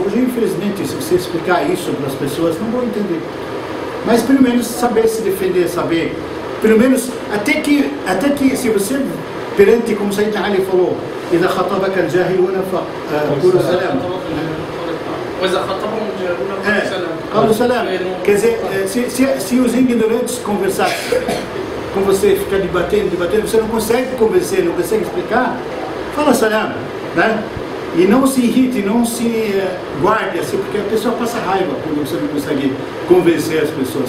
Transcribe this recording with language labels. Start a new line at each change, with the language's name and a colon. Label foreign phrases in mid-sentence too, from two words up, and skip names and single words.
Portuguese: Hoje, infelizmente, se você explicar isso para as pessoas, não vão entender. Mas pelo menos saber se defender, saber, pelo menos, até que se você, perante, como Sayyidina Ali falou,
Arabic: إذا خطبك الجاهلون فقولوا سلام. وإذا خطبهم الجاهلون قالوا سلام.
Portuguese: Quer dizer, se os ignorantes conversarem com você, ficar debatendo, você não consegue convencer, não consegue explicar, fala salam, né? E não se irrite, não se guarde assim, porque a pessoa passa raiva quando você não consegue convencer as pessoas.